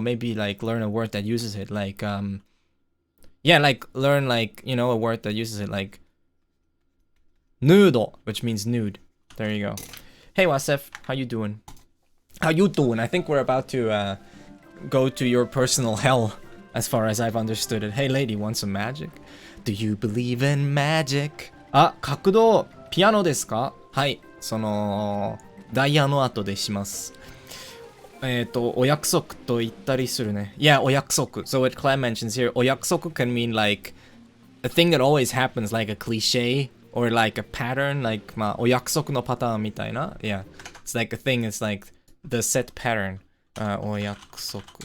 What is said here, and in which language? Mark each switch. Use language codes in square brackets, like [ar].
[en] Maybe like learn a word that uses it. Like yeah, like learn like, you know, a word that uses it, like noodle, which means nude. There you go. Hey Wasef, how you doing? How you doing? I think we're about to go to your personal hell, as far as I've understood it. Hey lady, want some magic? Do you believe in magic? [ja] Ah, 角度ピアノですか?はい、そのダイヤの後でします。お約束と言ったりするね。 [en] Yeah, お約束. So what Clam mentions here, お約束 can mean like a thing that always happens, like a cliche or like a pattern, like [ja] まあお約束のパターンみたいな. [en] Yeah, it's like a thing, it's like the set pattern. [ja] お約束.